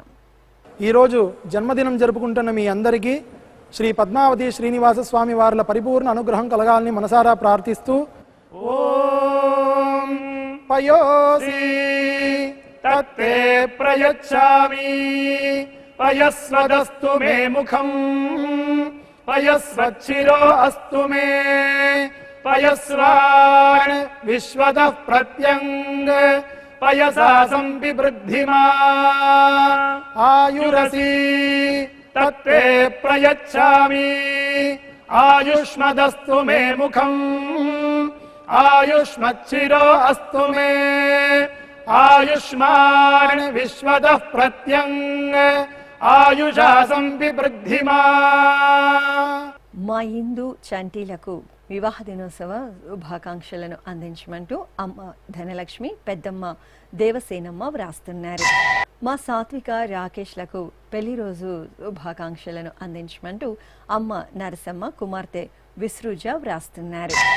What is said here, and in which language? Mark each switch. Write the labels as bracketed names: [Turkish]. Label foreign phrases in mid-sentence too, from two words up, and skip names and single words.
[Telugu] ఈరోజు జన్మదినం జరుపుకుంటున్న మీ అందరికీ శ్రీ పద్మావతి శ్రీనివాస స్వామి వార్ల పరిపూర్ణ అనుగ్రహం కలగాలని మనసారా ప్రార్థిస్తూ [Sanskrit] ఓం పయోసి తత్తే ప్రయచ్చామి పయస్వదస్తు మే ముఖం పయస్వచ్చిరో అస్తు మే पयस्वान् विश्वतः प्रत्यङ्ग पयसा संविवृद्धिमा आयुरसि तत्ते प्रयच्छामि आयुष्मदस्तु मे मुखम् आयुष्मच्छिरो अस्तु मे आयुष्मान् विश्वतः प्रत्यङ्ग आयुषा संविवृद्धिमा [Telugu] మా హిందూ చంటీలకు వివాహ దినోత్సవ శుభాకాంక్షలను అందించమంటూ అమ్మ ధనలక్ష్మి, పెద్దమ్మ దేవసేనమ్మ వ్రాస్తున్నారు. మా సాత్విక రాకేష్లకు పెళ్లి రోజు శుభాకాంక్షలను అందించమంటూ అమ్మ నరసమ్మ, కుమార్తె విసృజ వ్రాస్తున్నారు.